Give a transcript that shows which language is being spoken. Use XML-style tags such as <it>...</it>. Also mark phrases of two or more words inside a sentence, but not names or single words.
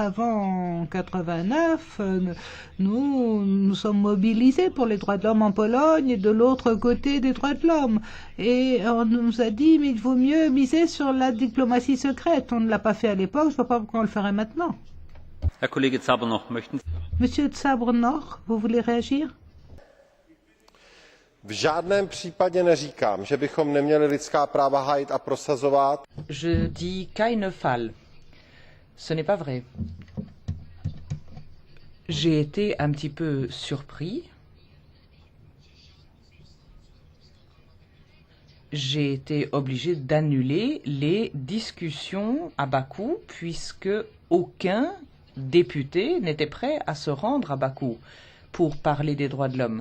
<fr>Avant 89, nous sommes mobilisés pour les droits de l'homme en Pologne et de l'autre côté des droits de l'homme. Et on nous a dit, mais il vaut mieux miser sur la diplomatie secrète. On ne l'a pas fait à l'époque, je ne vois pas pourquoi on le ferait maintenant. Monsieur Zabernor, vous voulez réagir?</fr> <cs>V žádném případě neříkám, že bychom neměli lidská práva hájit a prosazovat.</cs> <fr>Je dis</fr> <de>keine Fall.</de> <fr>Ce n'est pas vrai. J'ai été un petit peu surpris. J'ai été obligé d'annuler les discussions à Bakou puisque aucun député n'était prêt à se rendre à Bakou pour parler des droits de l'homme.</fr>